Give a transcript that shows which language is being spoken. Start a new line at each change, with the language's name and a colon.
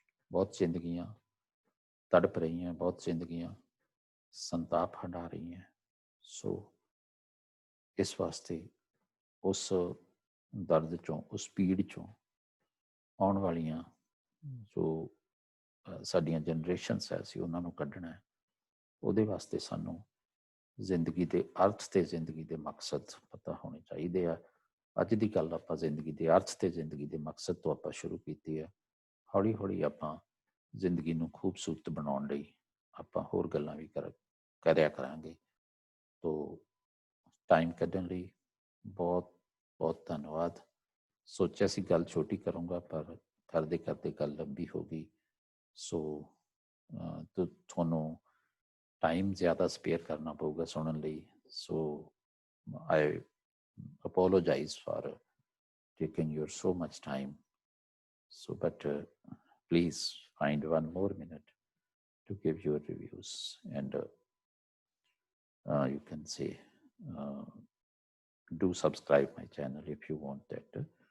Hindi: बहुत जिंदगियां तड़प रही हैं, बहुत जिंदगियां संताप हंडा रही हैं।
Punjabi: सो इस वास्ते उस दर्द चों, उस पीड़ चों आने वालियां जो साडियां जनरेशनस है, असीं उन्हां नूं कढना है। ਉਹਦੇ ਵਾਸਤੇ ਸਾਨੂੰ ਜ਼ਿੰਦਗੀ ਦੇ ਅਰਥ ਤੇ ਜ਼ਿੰਦਗੀ ਦੇ ਮਕਸਦ ਪਤਾ ਹੋਣੇ ਚਾਹੀਦੇ ਆ। ਅੱਜ ਦੀ ਗੱਲ ਆਪਾਂ ਜ਼ਿੰਦਗੀ ਦੇ ਅਰਥ ਤੇ ਜ਼ਿੰਦਗੀ ਦੇ ਮਕਸਦ ਤੋਂ ਆਪਾਂ ਸ਼ੁਰੂ ਕੀਤੀ ਹੈ। ਹੌਲੀ ਹੌਲੀ ਆਪਾਂ ਜ਼ਿੰਦਗੀ ਨੂੰ ਖੂਬਸੂਰਤ ਬਣਾਉਣ ਲਈ ਆਪਾਂ ਹੋਰ ਗੱਲਾਂ ਵੀ ਕਰਿਆ ਕਰਾਂਗੇ। ਤੋ ਟਾਈਮ ਕੱਢਣ ਲਈ ਬਹੁਤ ਬਹੁਤ ਧੰਨਵਾਦ। ਸੋਚਿਆ ਸੀ ਗੱਲ ਛੋਟੀ ਕਰੂੰਗਾ, ਪਰ ਕਰਦੇ ਕਰਦੇ ਗੱਲ ਲੰਬੀ ਹੋ ਗਈ। ਸੋ ਤੁਹਾਨੂੰ टाइम ज़्यादा स्पेयर करना पऊगा सुनने लई।
English: So I apologize for taking your so much time. So but please find one more minute to give your reviews, and you can say do subscribe my channel if you want that.